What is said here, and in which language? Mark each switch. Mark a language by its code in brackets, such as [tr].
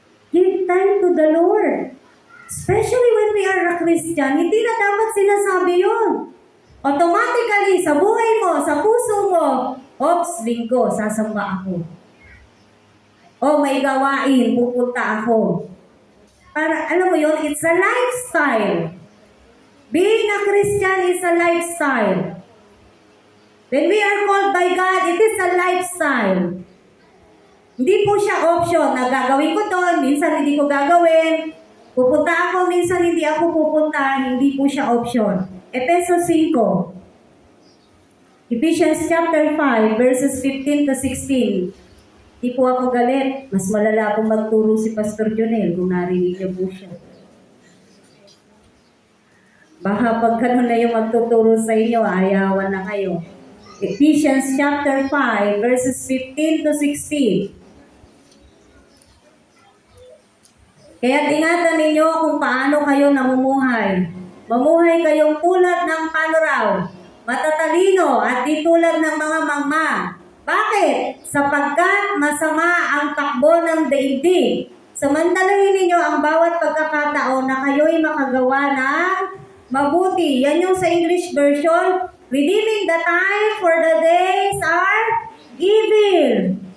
[en] Give time to the Lord. Especially when we are a Christian, [tl] hindi na dapat sinasabi yun. Automatically, sa buhay mo, sa puso mo, oops, linggo, sasamba ako. O may gawain, pupunta ako. Para, alam mo yun, [en] it's a lifestyle. Being a Christian is a lifestyle. When we are called by God, it is a lifestyle. [tl] Hindi po siya option na gagawin ko to, minsan hindi ko gagawin. Pupunta ako, minsan hindi ako pupunta, hindi po siya option. [en] Efesos 5. Ephesians chapter 5, verses 15 to 16. [tl] Di po ako galit. Mas malala pong magturo si Pastor Jonel kung narinig niyo po siya. Baka pag ganun na yung magtuturo sa inyo, ayawan na kayo. [en] Ephesians chapter 5, verses 15 to 16. [tl] Kaya ingatan ninyo kung paano kayo namumuhay. Mamuhay kayong tulad ng paano raw? Matatalino at di tulad ng mga mangma. Bakit? Sapagkat masama ang takbo ng daigdig. Samantalahin ninyo ang bawat pagkakataon na kayo'y makagawa ng mabuti. Yan yung sa English version. [en] Redeeming the time for the days are evil.